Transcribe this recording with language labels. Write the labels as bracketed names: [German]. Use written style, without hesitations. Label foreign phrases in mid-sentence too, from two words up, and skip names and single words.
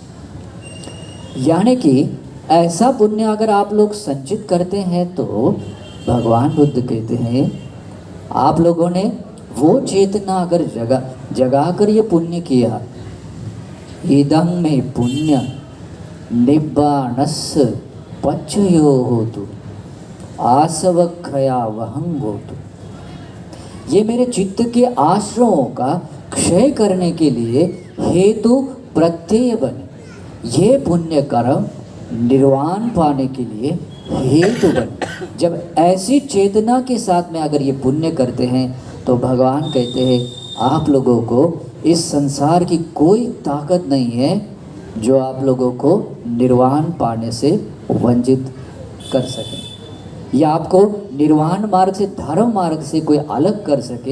[Hindi] यानी कि ऐसा पुण्य अगर आप लोग संचित करते हैं तो भगवान बुद्ध कहते हैं आप लोगों ने वो चेतना अगर जगा कर ये पुण्य किया, [Pali] इदं में पुण्य निब्बाणस्य पच्चयो होतु आसवक्षया वहं होतु। [Hindi] ये मेरे चित्त के आश्रमों का क्षय करने के लिए हेतु प्रत्यय बने। ये पुण्य कर्म निर्वाण पाने के लिए हेतु बने। जब ऐसी चेतना के साथ में अगर ये पुण्य करते हैं तो भगवान कहते हैं आप लोगों को इस संसार की कोई ताकत नहीं है जो आप लोगों को निर्वाण पाने से वंचित कर सके या आपको निर्वाण मार्ग से धर्म मार्ग से कोई अलग कर सके।